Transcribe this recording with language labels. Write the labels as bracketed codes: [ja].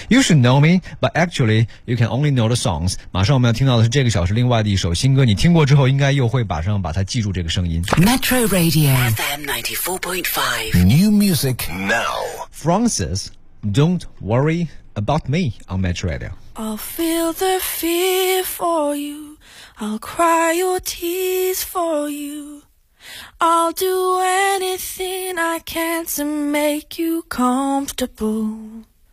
[en] You should know me, but actually you can only know the songs. [zh] 马上我们要听到的是这个小时另外的一首新歌，你听过之后应该又会马上把它记住这个声音。 [en] Metro Radio FM 94.5 New Music Now. Francis, don't worry about me on Metro Radio. I'll feel the fear for you. I'll cry your tears for you. I'll do anything I can to make you comfortable.